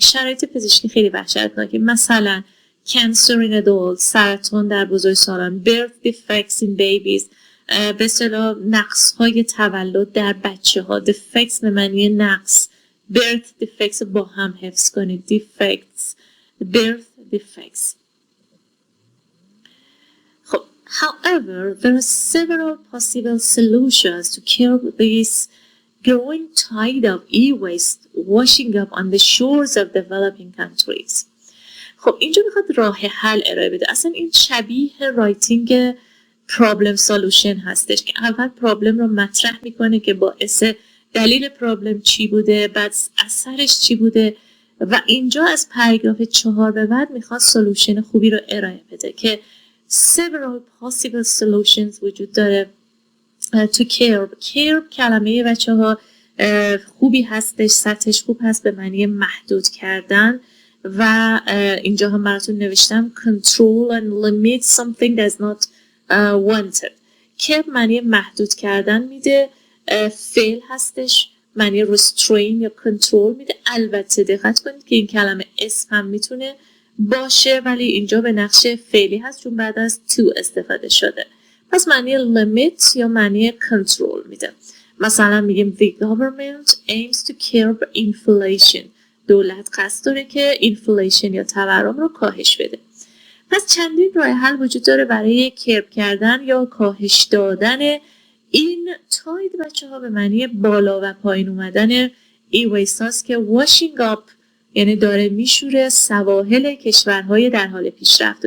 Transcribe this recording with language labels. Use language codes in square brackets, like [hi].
[fa] شرایط پزشکی خیلی وحشتناکه، مثلا [en] cancer in adults، [fa] سرطان در بزرگسالان، [en] birth defects in babies، [fa] به اصطلاح نقص‌های تولد در بچه‌ها. defects به معنی نقص، birth defects با هم حفظ کنید، defects، birth defects. [en] خب however there are several possible solutions to curb this growing tide of e-waste washing up on the shores of developing countries. [fa] خب اینجا میخواد راه حل ارائه بده. اصلا این شبیه رایتینگ پرابلم سولوشن هستش که اول پرابلم رو مطرح میکنه که باعث دلیل پرابلم چی بوده، بعد اثرش چی بوده و اینجا از پاراگراف 4 به بعد میخواد سولوشن خوبی رو ارائه بده که [en] several possible solutions [fa] وجود داره to curb کلمه بچه ها خوبی هستش، سطحش خوب هست، به معنی محدود کردن و اینجا هم براتون نوشتم [en] control and limit something that's not wanted. [fa] curb معنی محدود کردن میده، فعل هستش معنی restrain یا control میده. البته دقت کنید که این کلمه اسم هم میتونه باشه ولی اینجا به نقش فعلی هست چون بعد از to استفاده شده. پس معنی limit یا معنی control میده. مثلا میگیم [en] the government aims to curb inflation. [fa] دولت قصد داره که inflation یا تورم رو کاهش بده. پس چندین راه حل وجود داره برای کرب کردن یا کاهش دادن این تاید بچه ها به معنی بالا و پایین اومدن e-waste هاست که washing up یعنی داره میشوره سواحل کشورهای در حال پیشرفت.